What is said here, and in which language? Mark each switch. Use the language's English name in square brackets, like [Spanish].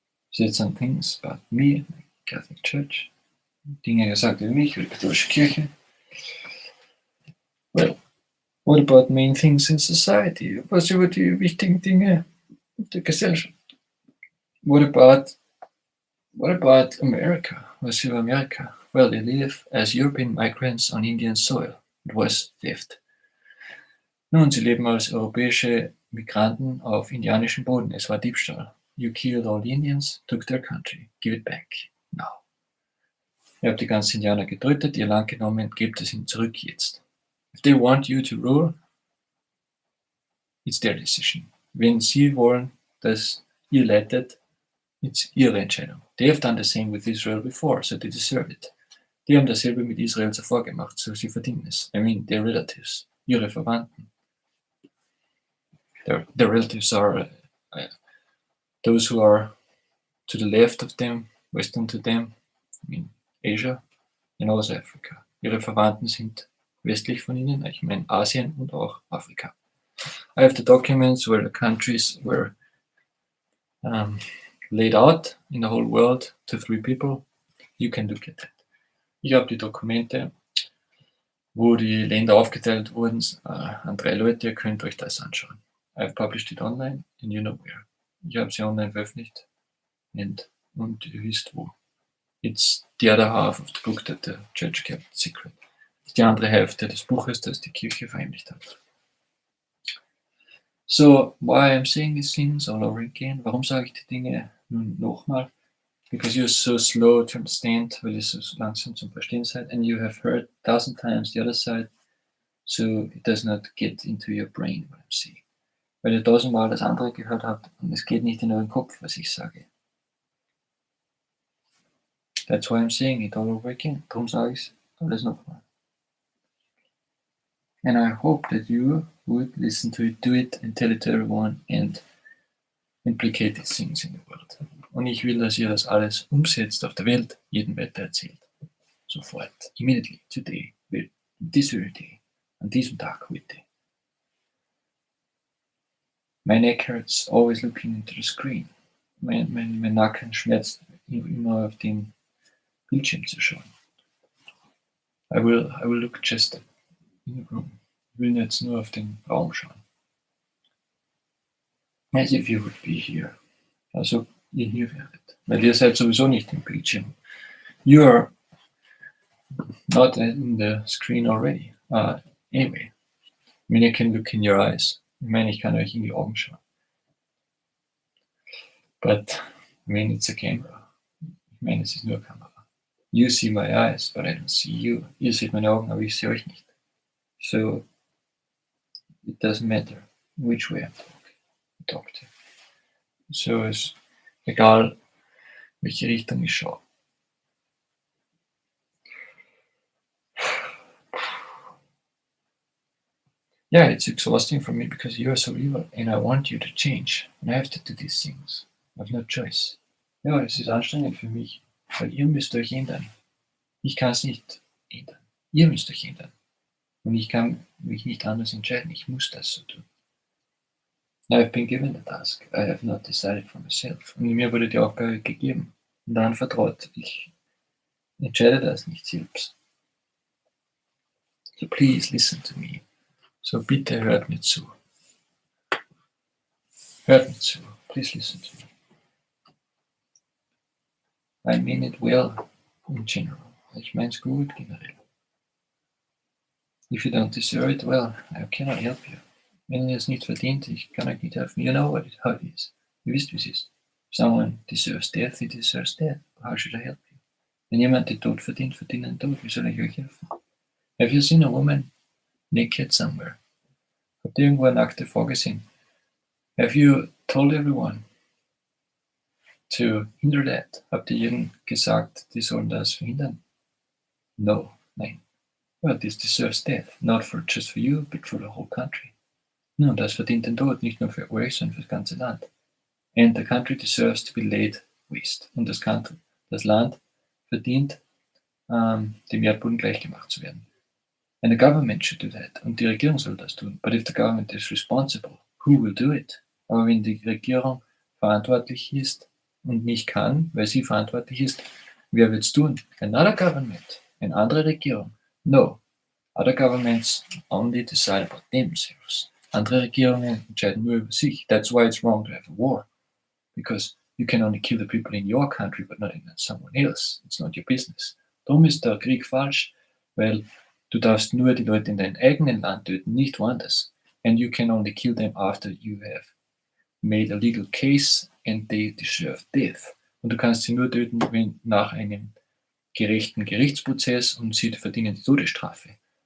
[English] Said some things about me, my Catholic Church. [German] Dinge gesagt über mich, über die katholische Kirche. [English] Well, what about main things in society? [German] Was über die wichtigen Dinge der Gesellschaft? [English] What about America? [German] Was über Amerika? [English] Well, they live as European migrants on Indian soil. It was theft. [German] Nun, sie leben als europäische Migranten auf indianischem Boden. Es war Diebstahl. [English] You killed all the Indians, took their country. Give it back. Now. [German] Ihr habt die ganzen Indianer getötet, ihr Land genommen, gebt es ihnen zurück jetzt. [English] If they want you to rule, it's their decision. [German] Wenn sie wollen, dass ihr leitet, it's ihre Entscheidung. [English] They have done the same with Israel before, so they deserve it. [German] Die haben dasselbe mit Israel zuvor gemacht, so sie verdienen es. [English] I mean, their relatives, [German] ihre Verwandten. [English] Their relatives are those who are to the left of them, western to them, I mean Asia and also Africa. [German] Ihre Verwandten sind westlich von ihnen, ich meine Asien und auch Afrika. [English] I have the documents where the countries were laid out in the whole world to 3 people. You can look at that. [German] Ich habe die Dokumente, wo die Länder aufgeteilt wurden, an 3 Leute. Ihr könnt euch das anschauen. [English] I've published it online and you know where. [German] Ich habe sie online veröffentlicht und ihr wisst wo. [English] It's the other half of the book that the church kept secret. [German] Das ist die andere Hälfte des Buches, das die Kirche verheimlicht hat. [English] So, why I'm saying these things all over again? [German] Warum sage ich die Dinge nun nochmal? [English] Because you're so slow to understand, [German] weil ihr so langsam zum Verstehen seid, [English] and you have heard 1,000 times the other side, so it does not get into your brain what I'm saying. [German] Weil ihr 1000-mal das andere gehört habt und es geht nicht in euren Kopf, was ich sage. [English] That's why I'm saying it all over again. [German] Darum sage ich es alles nochmal. [English] And I hope that you would listen to it, do it, and tell it to everyone, and implicate these things in the world. [German] Und ich will, dass ihr das alles umsetzt auf der Welt, jedem weitererzählt. Sofort, [English] immediately, today, this very day, [German] an diesem Tag heute. [English] My neck hurts always looking into the screen. [German] Mein Nacken schmerzt immer auf den Bildschirm zu schauen. [English] I will look just in the room. [German] Ich will jetzt nur auf den Raum schauen. [English] As if you would be here. [German] Also ihr hier wäret. Weil ihr seid sowieso nicht im Bildschirm. [English] You are not in the screen already. Anyway. I mean, I can look in your eyes. [German] Ich meine, ich kann euch in die Augen schauen. [English] But, I mean, it's a camera. [German] Ich meine, es ist nur Kamera. [English] You see my eyes, but I don't see you. [German] Ihr seht meine Augen, aber ich sehe euch nicht. [English] So, It doesn't matter which way I talk to. [German] So ist egal, welche Richtung ich schaue. [English] Yeah, it's exhausting for me because you're so evil and I want you to change. And I have to do these things. I have no choice. [German] Ja, es ist anstrengend für mich, weil ihr müsst euch ändern. Ich kann es nicht ändern. Ihr müsst euch ändern. Und ich kann mich nicht anders entscheiden. Ich muss das so tun. [English] Now I've been given the task. I have not decided for myself. [German] Und mir wurde die Aufgabe gegeben und anvertraut. Ich entscheide das nicht selbst. [English] So please listen to me. [German] So bitte hört mir zu. Hört mir zu. [English] Please listen to me. I mean it well in general. [German] Ich meine es gut generell. [English] If you don't deserve it, well, I cannot help you. [German] Wenn ihr es nicht verdient, ich kann euch nicht helfen. [English] You know how it is. [German] Ihr wisst, wie es ist. [English] If someone deserves death, he deserves death. How should I help you? [German] Wenn jemand den Tod verdient, verdient den Tod. Wie soll ich euch helfen? [English] Have you seen a woman naked somewhere? [German] Habt ihr irgendwo eine nackte Frau gesehen? [English] Have you told everyone to hinder that? [German] Habt ihr jedem gesagt, die sollen das verhindern? [English] No, [German] nein. [English] Well, this deserves death, not just for you, but for the whole country. [German] No, das verdient den Tod, nicht nur für euch, sondern für das ganze Land. [English] And the country deserves to be laid waste. [German] Und das Land verdient, dem Erdboden gleichgemacht zu werden. [English] And the government should do that. [German] Und die Regierung soll das tun. [English] But if the government is responsible, who will do it? [German] Aber wenn die Regierung verantwortlich ist und nicht kann, weil sie verantwortlich ist, wer wird es tun? [English] Another government. [German] Eine andere Regierung. [English] No. Other governments only decide about themselves. [German] Andere Regierungen entscheiden nur über sich. [English] That's why it's wrong to have a war. Because you can only kill the people in your country, but not in someone else. It's not your business. [German] Darum ist der Krieg falsch, weil du darfst nur die Leute in deinem eigenen Land töten, nicht woanders. [English] And you can only kill them after you have made a legal case and they deserve death. [German] Und du kannst sie nur töten, wenn nach einem gerechten Gerichtsprozess und sie verdienen die Todesstrafe.